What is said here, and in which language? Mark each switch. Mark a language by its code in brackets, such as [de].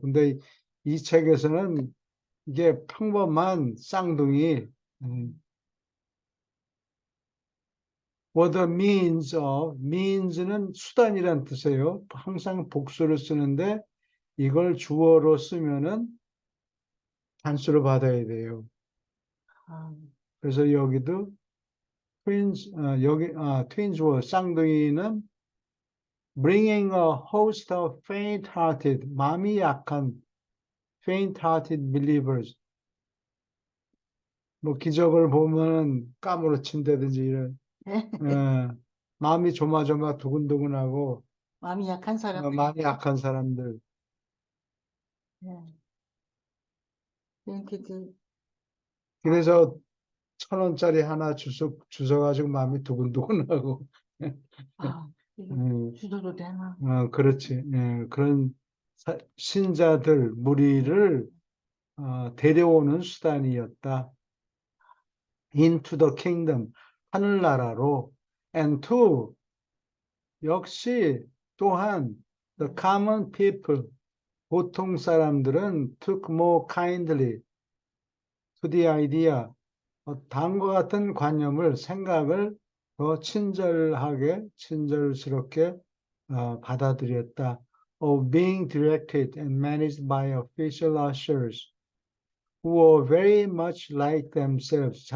[ko] 근데 이 책에서는 이게 평범한 쌍둥이 [en] what the means [ko] 는 수단이란 뜻이에요. 항상 복수를 쓰는데 이걸 주어로 쓰면은 단수로 받아야 돼요. 그래서 여기도 [en] twins were [ko] 쌍둥이는 [en] bringing a host of faint-hearted, [ko] 마음이 약한 [en] faint-hearted believers. [ko] 뭐 기적을 보면 까무러친다든지 이런 마음이 조마조마 두근두근하고 마음이 약한 사람. 마음이 약한 사람들. 이렇게 그래서 1,000원짜리 하나 주워가지고 마음이 두근두근하고. 이거 주소도 되나? 그렇지. 그런 신자들 무리를 데려오는 수단이었다. [en] Into the kingdom, [ko] 하늘나라로. [en] And two, [ko] 역시 또한 [en] the common people, [ko] 보통 사람들은 [en] took more kindly to the idea, [ko] 다음과 같은 관념을, 생각을 더 친절스럽게 받아들였다. [en] Of being directed and managed by official ushers who were very much like themselves.